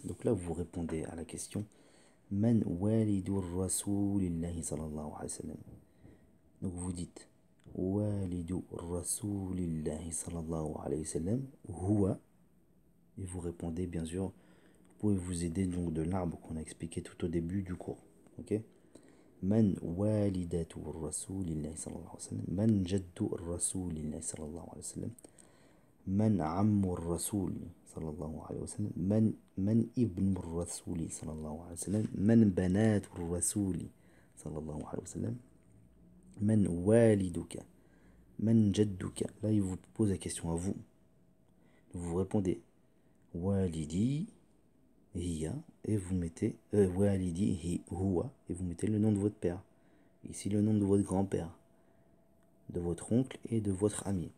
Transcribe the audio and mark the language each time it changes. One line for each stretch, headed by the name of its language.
French: Donc là vous répondez à la question
Arabic: من والد رسول الله صلى الله عليه وسلم.
French: Donc vous dites
Arabic: والد رسول الله صلى الله عليه وسلم هو.
French: Et vous répondez bien sûr. Vous pouvez vous aider donc de l'arbre qu'on a expliqué tout au début du cours. Ok.
Arabic: من والدة رسول الله صلى الله عليه وسلم. من جد رسول الله صلى الله عليه وسلم. من عم الرسول صلى الله عليه وسلم. من ابن الرسول صلى الله عليه وسلم. من بنات الرسول صلى الله عليه وسلم. من والدك. من جدك.
French: Là il vous pose la question à vous. Vous répondez
Arabic: والدي هي
French: et vous mettez
Arabic: والدي هو
French: et vous mettez le nom de votre père. Ici le nom de votre grand-père, de votre oncle et de votre ami.